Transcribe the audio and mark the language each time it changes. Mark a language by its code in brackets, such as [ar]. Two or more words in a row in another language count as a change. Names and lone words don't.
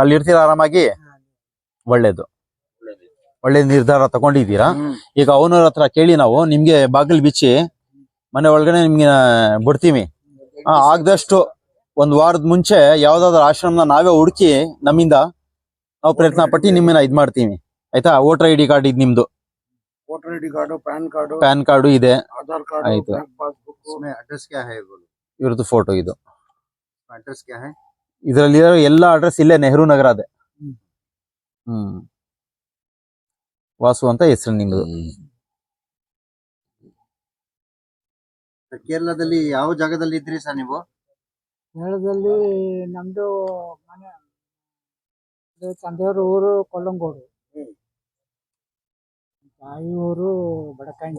[kn] ಅಲ್ಲಿ ಇರ್ತೀರಾ ಆರಾಮಾಗಿ? ಒಳ್ಳೇದು, ಒಳ್ಳೆ ನಿರ್ಧಾರ ತಗೊಂಡಿದ್ದೀರಾ. ಈಗ ಓನರ್ ಹತ್ರ ಕೇಳಿ ನಾವು ನಿಮ್ಗೆ ಬಾಗಿಲು ಬಿಚ್ಚಿ ಮನೆ ಒಳಗಡೆ ನಿಮ್ಗೆ ಬಿಡ್ತೀವಿ. ಆಗದಷ್ಟು ಒಂದ್ ವಾರದ ಮುಂಚೆ ಯಾವ್ದಾದ್ರು ಆಶ್ರಮನ ನಾವೇ ಹುಡುಕಿ ನಮ್ಮಿಂದ ನಾವು ಪ್ರಯತ್ನ ಪಟ್ಟು ನಿಮ್ಮನ್ನ ಇದ್ ಮಾಡ್ತೀವಿ, ಆಯ್ತಾ? [en] voter ID card [kn] ಇದು ನಿಮ್ದು, [en] voter ID card, PAN card, PAN card [kn] ಇದೆ, [hi] आधार कार्ड, [kn] ಆಯ್ತು. [en] bank passbook. [hi] इसमें एड्रेस क्या है बोलो? [kn] ಇವ್ರದ್ದು ಫೋಟೋ ಇದು. [hi] एड्रेस क्या है? [kn] ಇದ್ರಲ್ಲಿರೋ ಎಲ್ಲ ಅಡ್ರೆಸ್ ಇಲ್ಲೇ ನೆಹರು ನಗರ ಅದೇ. ವಾಸು ಅಂತ ಹೆಸರು ನಿಮ್ದು. ಕೇರಳದಲ್ಲಿ ಯಾವ ಜಾಗದಲ್ಲಿ ಇದ್ರಿ ಸರ್ ನೀವು? ಕೇರಳದಲ್ಲಿ ನಮ್ದು ಮನೆ ಇದು ತಂದೆಯವ್ರ ಊರು ಕೊಲ್ಲಂಗೋಡು, ತಾಯಿ ಊರು ಬಡಕಂಡಿ.